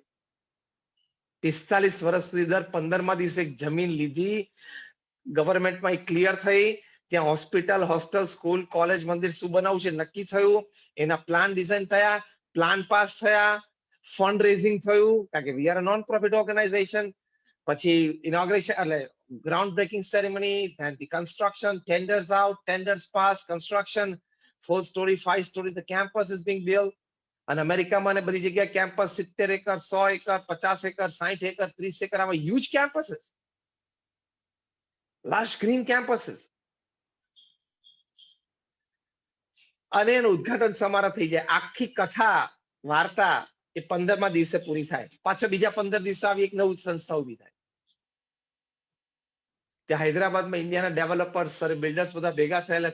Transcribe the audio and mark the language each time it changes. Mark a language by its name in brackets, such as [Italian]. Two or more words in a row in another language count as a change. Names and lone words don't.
[Gujarati] 45 વર્ષ સુધી દર 15મા દિવસે એક જમીન લીધી, ગવર્મેન્ટમાં ક્લિયર થઈ, ત્યાં હોસ્પિટલ, હોસ્ટેલ, સ્કૂલ, કોલેજ, મંદિર શું બનાવવું છે નક્કી થયું, એના [English] plan design [Gujarati] થયા, [English] plan pass [Gujarati] થયા, [English] fund raising [Gujarati] થયું, કારણ કે [English] we are a non profit organisation. [Gujarati] પછી ઇનોગ્રેશન એટલે [English] ground breaking ceremony, then the construction, tenders out, tenders pass, construction, 4 story, 5 story, the campus is being built. [Gujarati] અને અમેરિકામાં ને બધી જગ્યાએ કેમ્પસ 70 એકર, 100 એકર, 50 એકર, 60 એકર, 30 એકર, આવા [English] huge campuses, lush green campuses. [Gujarati] અને એનું ઉદ્ઘાટન સમારોહ થઈ જાય. આખી કથા વાર્તા એ 15મા દિવસે પૂરી થાય. પાછા બીજા 15 દિવસે આવી એક નવી સંસ્થા ઉભી થાય. ત્યાં હૈદરાબાદમાં ઇન્ડિયાના ડેવલપર્સ, બિલ્ડર્સ બધા ભેગા થયેલા.